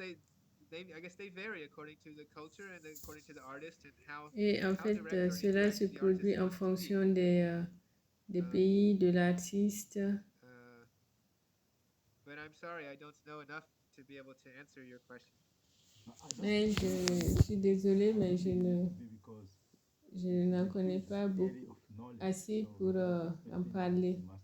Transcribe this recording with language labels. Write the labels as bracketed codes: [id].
[en] I guess they vary according to the culture and according to the artist and how. [fr] Et en fait, cela se produit en fonction des pays, de l'artiste. [en] But I'm sorry, I don't know enough to be able to answer your question. [fr] Mais je suis désolée, mais je n'en connais pas beaucoup assez pour en parler.